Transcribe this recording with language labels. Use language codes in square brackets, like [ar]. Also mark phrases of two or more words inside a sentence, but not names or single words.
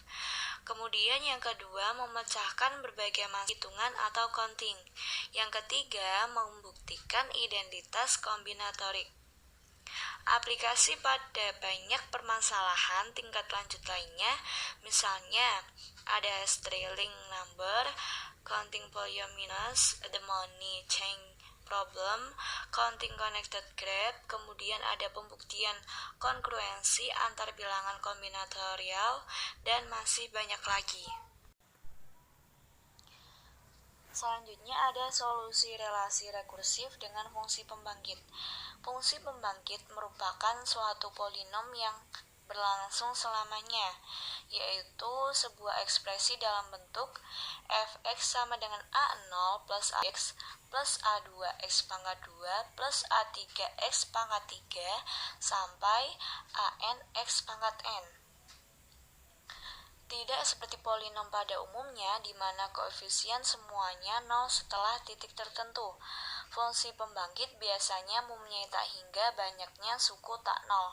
[id] Kemudian yang kedua memecahkan berbagai macam hitungan atau counting. Yang ketiga membuktikan identitas kombinatorik. Aplikasi pada banyak permasalahan tingkat lanjut lainnya, misalnya ada [en] string number, counting polyominoes, the money chain problem, counting connected graph, [id] kemudian ada pembuktian kongruensi antar bilangan kombinatorial, dan masih banyak lagi. Selanjutnya ada solusi relasi rekursif dengan fungsi pembangkit. Fungsi pembangkit merupakan suatu polinom yang berlangsung selamanya, yaitu sebuah ekspresi dalam bentuk f(x) sama dengan a0 plus ax plus a2x pangkat 2 plus a3x pangkat 3 sampai anx pangkat n. Tidak seperti polinom pada umumnya, di mana koefisien semuanya 0 setelah titik tertentu. Fungsi pembangkit biasanya mempunyai tak hingga banyaknya suku tak 0.